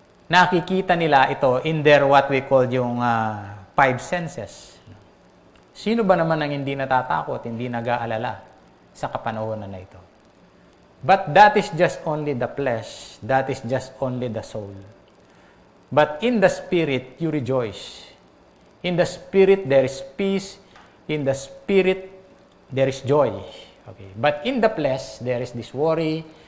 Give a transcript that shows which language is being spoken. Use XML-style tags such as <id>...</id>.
<tl>Nakikita nila ito</tl> <en>in their what we call</en> <tl>yung</tl> <en>five senses.</en> <tl>Sino ba naman ang hindi natatakot, hindi nag-aalala sa kapanahonan na ito?</tl> <en>But that is just only the flesh. That is just only the soul. But in the spirit, you rejoice. In the spirit, there is peace. In the spirit, there is joy. Okay. But in the flesh, there is this worry.</en>